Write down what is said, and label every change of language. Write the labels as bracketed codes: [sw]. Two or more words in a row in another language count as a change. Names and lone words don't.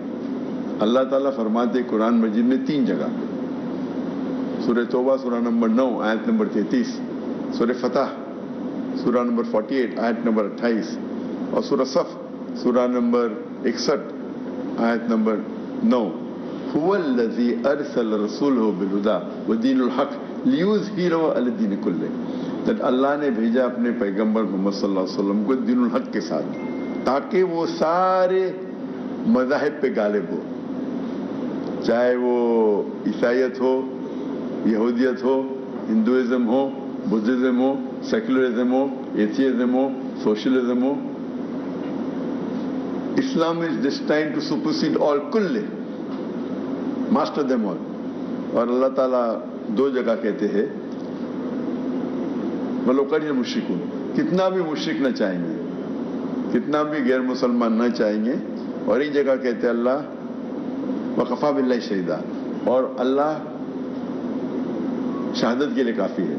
[ur] اللہ تعالیٰ فرماتے قرآن مجید میں 3 جگہ، سورہ توبہ سورہ نمبر 9 آیت نمبر 33، سورہ فتح سورہ نمبر 48 آیت نمبر 28 اور سورہ صف سورہ نمبر 61 آیت نمبر 9، [ar] هو الذی ارسل رسولہ بالہدی ودین الحق لیظہرہ علی الدین کلہ. [ur] اللہ نے بھیجا اپنے پیغمبر محمد صلی اللہ علیہ وسلم کو [ar] دین الحق [ur] کے ساتھ تاکہ وہ سارے مذاہب پہ غالب ہو، چاہے وہ عیسائیت ہو، یہودیت ہو، ہندوازم ہو، بدھ ازم ہو، سیکولرازم ہو، ایتھی ازم ہو، سوشلزم ہو, [en] Islam is destined to supersede all कुल्ले, master them all. [ur] اور اللہ تعالیٰ دو جگہ کہتے ہیں [ar] ولو کرہ المشرکون, [ur] کتنا بھی مشرک نہ چاہیں گے، کتنا بھی غیر مسلمان نہ چاہیں گے، اور ایک جگہ کہتے ہیں اللہ [ar] وکفی باللہ شہیدا, [ur] اور اللہ شہادت کے لیے کافی ہے.